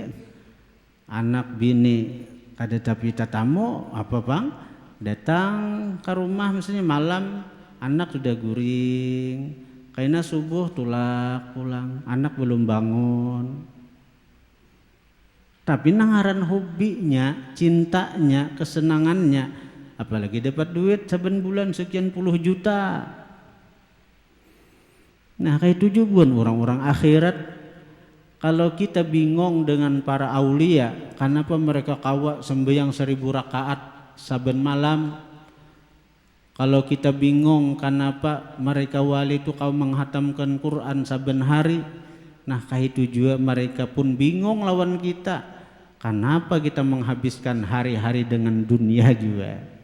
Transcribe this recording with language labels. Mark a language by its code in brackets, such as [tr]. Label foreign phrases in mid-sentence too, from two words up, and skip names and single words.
[bjn] Anak bini kada tapi tatamu apa bang datang ke rumah misalnya malam anak sudah guring kayaknya subuh tulak pulang anak belum bangun tapi nangaran hobinya cintanya kesenangannya apalagi dapat duit saben bulan sekian puluh juta. [id] Nah kayak tujuan orang-orang akhirat. Kalau kita bingung dengan para aulia, kenapa mereka kawa sembahyang 1000 rakaat saben malam? Kalau kita bingung kenapa mereka wali itu kau menghatamkan Quran saben hari? Nah, itu juga mereka pun bingung lawan kita. Kenapa kita menghabiskan hari-hari dengan dunia juga?